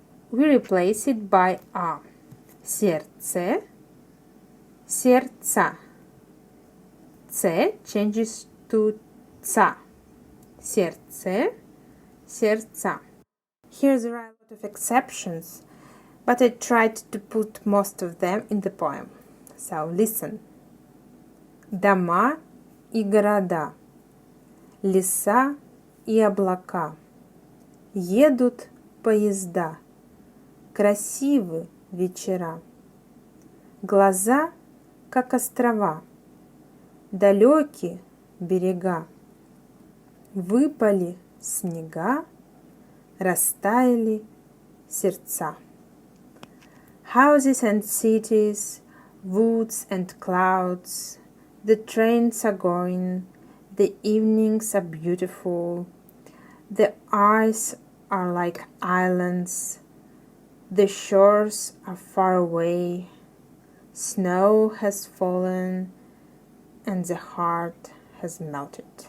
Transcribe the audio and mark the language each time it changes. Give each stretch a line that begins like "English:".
English: We replace it by A.
Russian: Сердце, сердца.
English: C changes to ца.
Russian: Сердце, сердца.
English: Here there are a lot of exceptions, but I tried to put most of them in the poem. So listen.
Russian: Дома и города, леса и облака, едут поезда, красивы вечера, глаза, как острова, далекие берега, выпали снега, растаяли сердца.
English: Houses and cities, woods and clouds, the trains are going, the evenings are beautiful, the eyes are like islands, the shores are far away, snow has fallen, and the heart has melted.